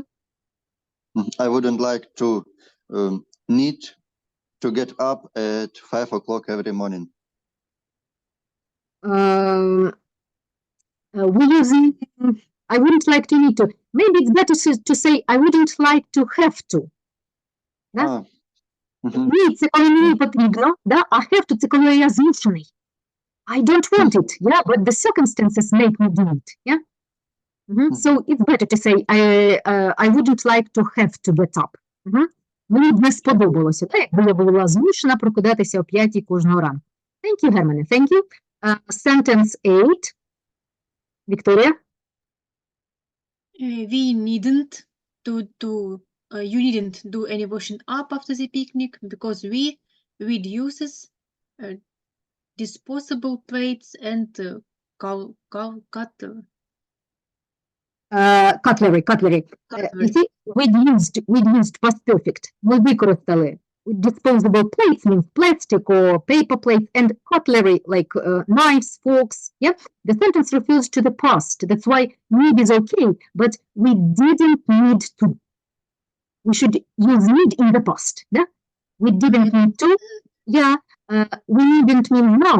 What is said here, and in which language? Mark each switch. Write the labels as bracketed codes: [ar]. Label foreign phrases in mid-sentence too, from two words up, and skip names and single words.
[en] I wouldn't like to need to get up at 5 o'clock every morning. We using I wouldn't like to need to. Maybe it's better to say I wouldn't like to have to. [uk] Да? Need це коли мені потрібно, да? А [en] have to [uk] це коли я змушений. [en] I don't want it, yeah, but the circumstances make me do it, yeah? So it's better to say, I wouldn't like to have to get up. [uk] Мені б не сподобалося, якби я була змушена прокидатися о 5 кожного ранку. [en] Thank you, Hermione. Thank you. Sentence 8. Victoria? We needn't you needn't do any washing up after the picnic because we'd uses disposable plates and Cutlery. You see, we'd used past perfect. [uk] Ми використали. [en] Disposable plates means plastic or paper plates, and cutlery like knives, forks. Yeah, the sentence refers to the past. That's why need is okay, but we didn't need to. We should use need in the past. Yeah, we didn't need to. Yeah, we didn't mean now.